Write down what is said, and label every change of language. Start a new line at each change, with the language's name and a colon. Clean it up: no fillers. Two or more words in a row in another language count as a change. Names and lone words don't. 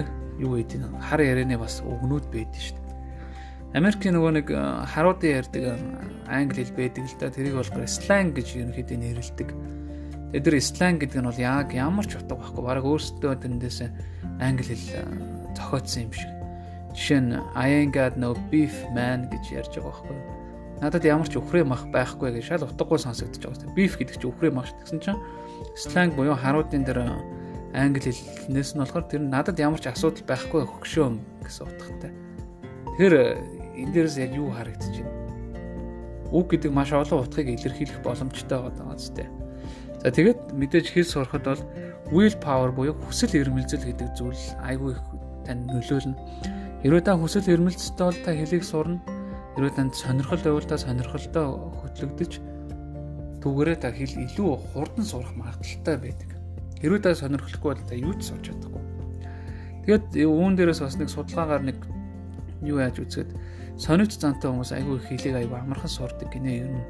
Mongolian: Юу гэдэг нь хар ярианы бас үгнүүд байдаг шүү дээ. Америкийн нөгөө нэг харуудын ярьдаг англи хэл байдаг л да. Тэрийг болохоор slang гэж ерөнхийдөө нэрлэдэг. Тэгээд тэр slang гэдэг нь бол яг ямар ч утга байхгүй. Бараг өөрсдөө тэндээс англи хэл зохиодсон юм шиг. Жишээ нь
English: I ain't got no beef man
Mongolian: гэж ярьж байгаа байхгүй. Надад ямар ч үхрээ мах байхгүй гэж шал утгагүй сонсогдож байгаа. Beef гэдэг чинь үхрээ мах гэсэн чинь slang буюу харуудын дээр англи хэлнээс нь болохоор тэр надад ямар ч асуудал байхгүй хөгшөө гэсэн утгатай. Тэгэхээр энэ дээрээс яг юу харагдаж байна? Үг гэдэг маш олон утгыг илэрхийлэх боломжтой байгаа зү. За тэгээд мэдээж хэл сурахад бол
English: will power
Mongolian: буюу хүсэл эрмэлзэл гэдэг зүйл айгүй их тань нөлөөлнө. Хэрвээ та хүсэл эрмэлзэлтэй бол та хэлийг сурна. Хэрвээ танд сонирхол байвал та сонирхолтой хөтлөгдөж түүгээрээ та хэл илүү хурдан сурах магадaltaй байдаг. Хэрвээ та сонирхолгүй бол та юу ч сурч чадахгүй. Тэгээд үүн дээрээс бас нэг судалгаагаар нэг юу яаж үзэхэд сониуч зантай хүмүүс айгүй хэлийг айгүй амархан сурдаг гинэ ер нь.